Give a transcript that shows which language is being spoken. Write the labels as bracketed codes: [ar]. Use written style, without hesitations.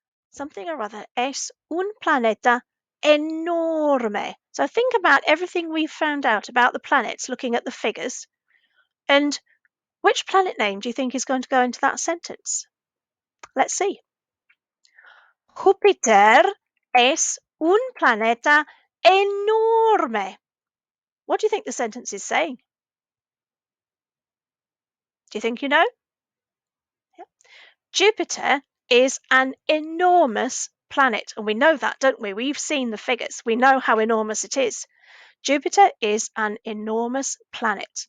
[en] Something or other [es] es un planeta enorme. [en] So think about everything we've found out about the planets looking at the figures. And which planet name do you think is going to go into that sentence? Let's see. [es] Júpiter es un planeta enorme. [en] What do you think the sentence is saying? Do you think you know? Yeah. Jupiter is an enormous planet, and we know that, don't we? We've seen the figures. We know how enormous it is. Jupiter is an enormous planet.